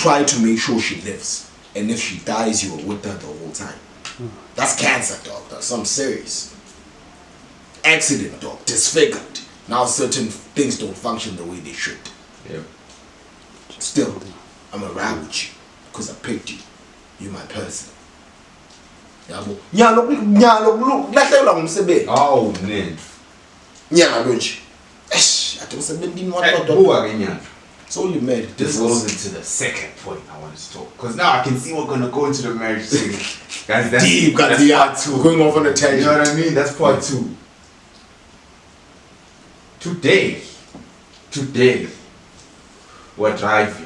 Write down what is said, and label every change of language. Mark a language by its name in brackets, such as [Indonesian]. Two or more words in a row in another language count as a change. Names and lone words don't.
[English] Try to make sure she lives. And if she dies, you are with her the whole time. That's cancer, dog. That's something serious. Accident, dog. Disfigured. Now certain things don't function the way they should. Yeah. Still, I'm gonna ride with you. Because I picked you. You're my person. [Swati] Yabo. Nyalo, lahlekelwa ngumsebenzi. [English] Oh, man. [Swati] Nyalo nje. Eish, athi umsebenzi [English] Who inwathi are you? So only married. This goes into the second point I want to talk. Because now I can see we're going to go into the marriage thing. Guys, that's Deep, that's part part 2. 2. Going off on a You tangent. know what I mean? That's part 2. Today, we're driving.